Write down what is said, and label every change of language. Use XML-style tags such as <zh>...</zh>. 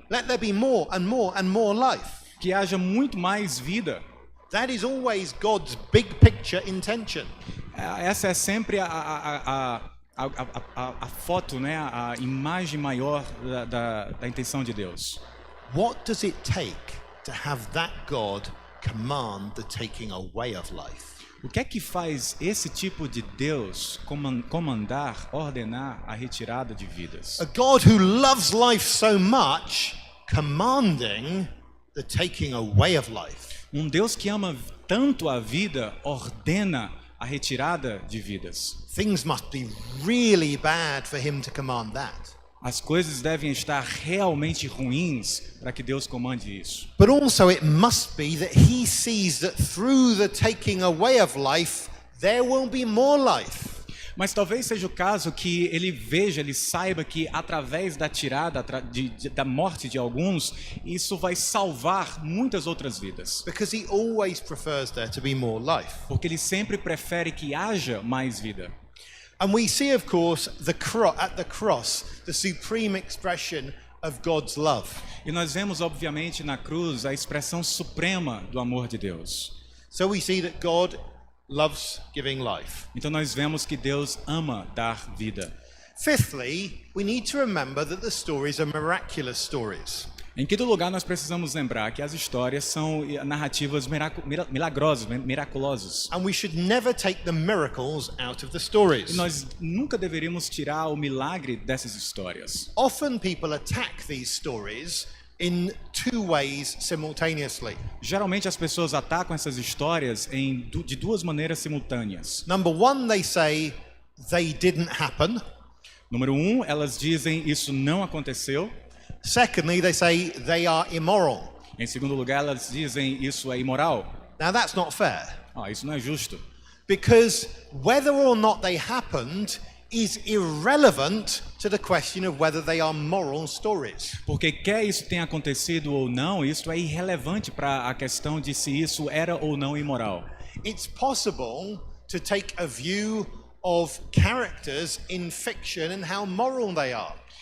<en>Let there be more and more and more life.</en> <pt>Que haja muito mais vida.</pt> <en>That is always God's big picture intention.</en> <pt>Essa é sempre a foto, né? A imagem maior da intenção de Deus.</pt> <en>What does it take to have that God command the taking away of life?</en> <pt>O que é que faz esse tipo de Deus comandar, ordenar a retirada de vidas?</pt> <en>A God who loves life so much, commanding the taking away of life.</en> <pt>Um Deus que ama tanto a vida, ordena a retirada de vidas.</pt> <en>Things must be really bad for Him to command that.</en> <pt>As coisas devem estar realmente ruins para que Deus comande isso.</pt> <en>But also it must be that He sees that through the taking away of life, there will be more life.</en> <pt>Mas talvez seja o caso que ele veja, ele saiba que através da tirada, da morte de alguns, isso vai salvar muitas outras vidas.</pt> <en>Because He always prefers there to be more life.</en> <pt>Porque ele sempre prefere que haja mais vida.</pt> <en>And we see, of course, at the cross, the supreme expression of God's love.</en> <pt>E nós vemos, obviamente, na cruz a expressão suprema do amor de Deus.</pt> <en>So we see that God loves giving life.</en> <pt>Então nós vemos que Deus ama dar vida.</pt> <en>Fifthly, we need to remember that the stories are miraculous stories.</en> <pt>Em quinto lugar, nós precisamos lembrar que as histórias são narrativas milagrosas, miraculosas.</pt> <en>And we should never take the miracles out of the stories.</en> <pt>E nós nunca deveríamos tirar o milagre dessas histórias.</pt> <en>Often people attack these stories in two ways simultaneously.</en> <pt>Geralmente as pessoas atacam essas histórias de duas maneiras simultâneas.</pt> <en>Number one, they say they didn't happen.</en> <pt>Número 1, elas dizem isso não aconteceu.</pt> <en>Secondly, they say they are immoral.</en> <pt>Em segundo lugar, elas dizem isso é imoral.</pt> <en>Now that's not fair.</en> <pt>Isso não é justo.</pt> <en>Because whether or not they happened is irrelevant to the question of whether they are moral stories.</en> <pt>Porque quer isso tenha acontecido ou não, isso é irrelevante para a questão de se isso era ou não imoral.</pt> <en>It's possible to take a view of characters in fiction and how moral they are.</en>